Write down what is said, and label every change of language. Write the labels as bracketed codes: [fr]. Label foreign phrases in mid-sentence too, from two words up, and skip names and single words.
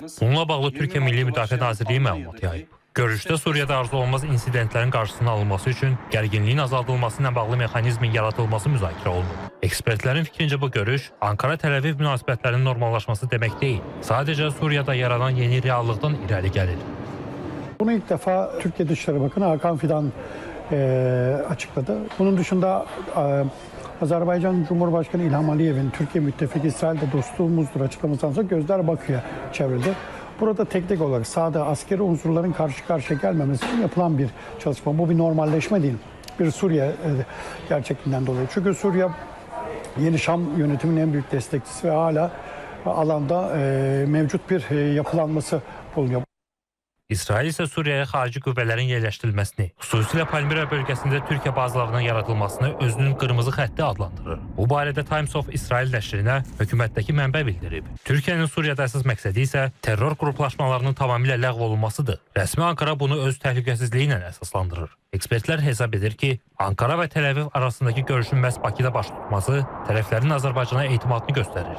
[az] Bununla bağlı Türkiyə Milli Müdafiə Nazirliyi məlumat yayıb. Görüşdə Suriyada arzu olunmaz insidentlərin qarşısının alınması üçün gərginliyin azaldılması ilə bağlı mexanizmin yaradılması müzakirə olunub. Ekspertlərin fikrincə bu görüş Ankara-Təl-Əviv münasibətlərinin normallaşması demək deyil, sadəcə Suriyada yaranan yeni reallıqdan irəli gəlir. [tr] Bunu ilk defa Türkiye Dışişleri Bakanı Hakan Fidan açıkladı. Bunun dışında Azerbaycan Cumhurbaşkanı İlham Aliyev'in Türkiye müttefiki İsrail'de dostluğumuzdur açıklamasından sonra gözler Bakü'ye çevrildi. Burada teknik olarak sahada askeri unsurların karşı karşıya gelmemesi için yapılan bir çalışma. Bu bir normalleşme değil. Bir Suriye gerçekliğinden dolayı. Çünkü Suriye Yeni Şam yönetiminin en büyük destekçisi ve hala alanda mevcut bir yapılanması bulunuyor. [az] İsrail isə Suriyaya xarici qüvvələrin yerləşdirilməsini, xüsusilə Palmira bölgəsində Türkiyə bazalarının yaradılmasını özünün qırmızı xətti adlandırır. Bu barədə Times of Israel nəşrinə hökumətdəki mənbə bildirib. Türkiyənin Suriyada əsas məqsədi isə terror qruplaşmalarının tamamilə ləğv olunmasıdır. Rəsmi Ankara bunu öz təhlükəsizliyi ilə əsaslandırır. Ekspertlər hesab edir ki, Ankara və Təl-Əviv arasındakı görüşün məhz Bakıda baş tutması tərəflərin Azərbaycana etimadını göstərir.